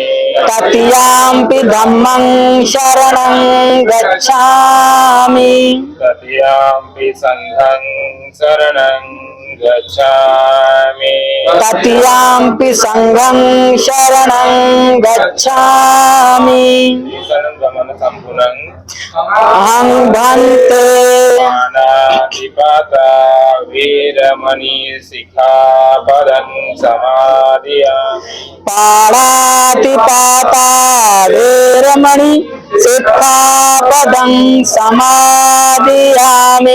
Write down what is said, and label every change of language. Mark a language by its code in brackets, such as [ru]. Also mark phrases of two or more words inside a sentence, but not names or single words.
[pi] तृतीयाम्पि धम्मं शरणं गच्छामि तृतीयम्पि संघं शरणं गच्छामि तृतीयाम्पि संघं शरणं गच्छामि शरणं संपूर्णं अहं भन्ते पाणातिपाता वीरमणि सिक्खापदं समादयामि पाणातिपाता वीरमणि सिक्खापदं समादयामि